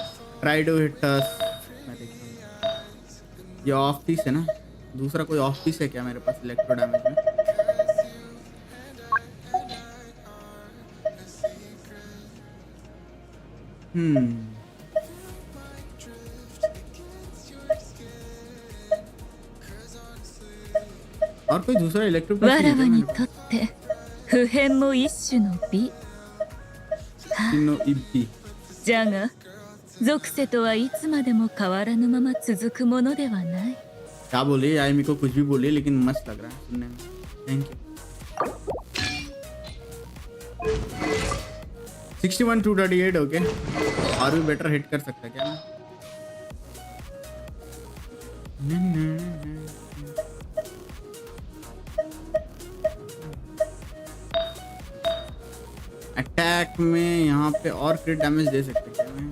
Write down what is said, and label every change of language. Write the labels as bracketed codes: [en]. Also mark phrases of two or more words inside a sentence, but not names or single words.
[en] try to hit [hi] ये [en] off piece [hi] है ना, दूसरा कोई [en] off piece [hi] है क्या मेरे पास [en] electro damage [hi] में? और कोई दूसरा इलेक्ट्रो [ja] わらわにとって普遍も一種の美 じゃが属性とはいつまでも変わらぬまま続くものではない。 [hi] क्या बोले यार, मेरे को कुछ भी बोले लेकिन मस्त लग रहा है सुनने में। [en] Thank you. 61 to 38, ओके। [hi] और भी [en] better hit [hi] कर सकता है क्या? अटैक में यहाँ पे और [en] crit damage [hi] दे सकते क्या मैं?